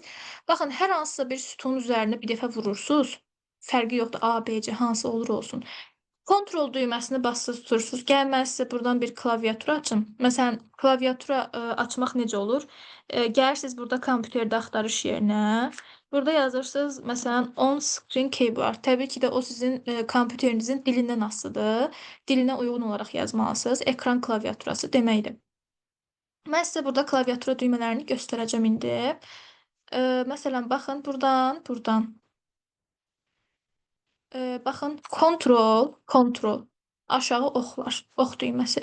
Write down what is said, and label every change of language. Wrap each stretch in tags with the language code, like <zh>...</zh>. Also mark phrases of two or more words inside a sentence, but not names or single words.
<az>Baxın, hər hansısa bir sütunun üzərinə bir dəfə vurursuz, fərqi yoxdur, A, B, C, hansı olur olsun. Kontrol düyməsini basılı tutursunuz. Gəl mən sizə burdan bir klaviatura açım. Məsələn, klaviatura açmaq necə olur? Gəlirsiniz burada kompüterdə axtarış yerinə. Burada yazırsınız, məsələn,</az> <en>on screen keyboard.</en> <az>Təbii ki də o sizin kompüterinizin dilindən asılıdır. Dilinə uyğun olaraq yazmalısınız. Ekran klaviaturası deməkdir. Mən sizə burada klaviatura düymələrini göstərəcəm indi. Məsələn, baxın, burdan. Baxın, kontrol, aşağı ox var, ox düyməsi.</az>